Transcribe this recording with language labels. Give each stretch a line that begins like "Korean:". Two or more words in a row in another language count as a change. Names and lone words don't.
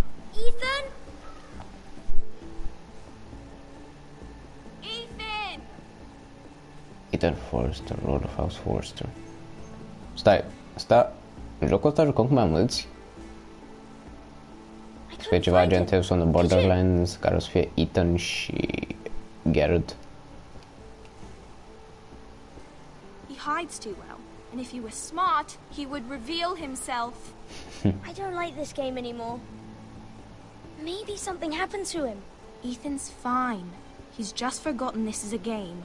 English: Ethan? Ethan! Ethan Forrester, Lord of House Forrester.
Romanian: Stai, asta, în jocul ăsta jucăm cu mai mulți? Să fie ceva gen Tales on the Borderlands, care o să fie Ethan și Garrett.
English: He hides too well, and if he were smart, he would reveal himself. I don't like this game anymore. Maybe something happened to him. Ethan's fine. He's just forgotten this is a game.